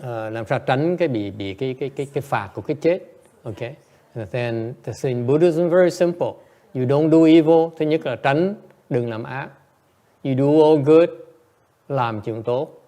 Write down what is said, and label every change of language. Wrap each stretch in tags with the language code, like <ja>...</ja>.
<vi>Làm sao tránh cái bị cái phạt của cái chết.</vi> <en>Okay. Then in Buddhism very simple. You don't do evil.</en> <vi>Thứ nhất là tránh, đừng làm ác.</vi> <en>You do all good,</en> <vi>làm chuyện tốt.</vi>